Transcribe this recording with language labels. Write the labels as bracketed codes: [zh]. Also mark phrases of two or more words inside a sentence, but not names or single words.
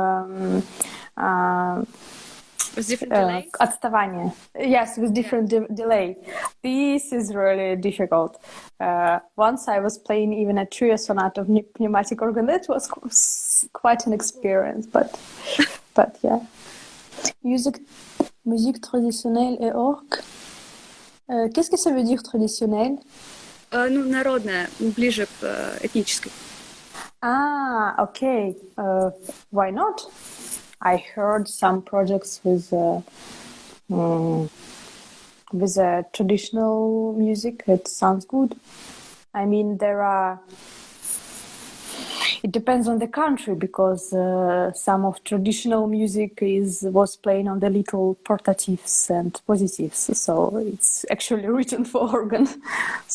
[en] delay? [ru] Отставание. [en] Yes, with different delay. This is really difficult. Once I was playing even a trio sonata of pneumatic organ. That was quite an experience, but yeah. [fr] Musique traditionnelle et orgue. Qu'est-ce que ça veut dire traditionnelle? [ru] Народная, ближе к этнической. [en] Okay. Why not? I heard some projects with traditional music. It sounds good. I mean, it depends on the country, because some of traditional music was playing on the little portatives and positives, so it's actually written for organ.